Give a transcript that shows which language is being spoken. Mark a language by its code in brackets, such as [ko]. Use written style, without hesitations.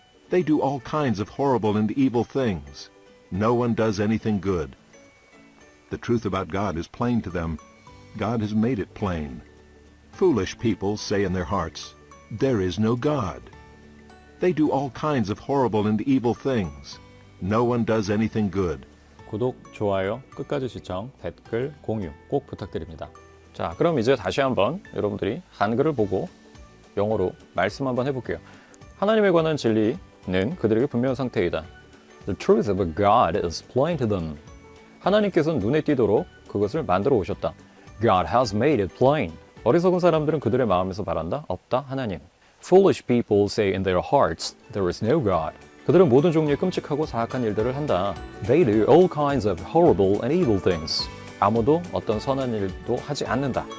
[en] They do all kinds of horrible and evil things. No one does anything good. The truth about God is plain to them. God has made it plain. Foolish people say in their hearts, "There is no God." They do all kinds of horrible and evil things. No one does anything good. [ko] 구독, 좋아요, 끝까지 시청, 댓글, 공유 꼭 부탁드립니다. 자, 그럼 이제 다시 한번 여러분들이 한글을 보고 영어로 말씀 한번 해볼게요. 하나님에 관한 진리는 그들에게 분명한 상태이다. [en] The truth of God is plain to them. [ko] 하나님께서는 눈에 띄도록 그것을 만들어 오셨다. [en] God has made it plain. [ko] 어리석은 사람들은 그들의 마음에서 말한다. 없다, 하나님. [en] Foolish people say in their hearts, there is no God. [ko] 그들은 모든 종류의 끔찍하고 사악한 일들을 한다. [en] They do all kinds of horrible and evil things. [ko] 아무도 어떤 선한 일도 하지 않는다.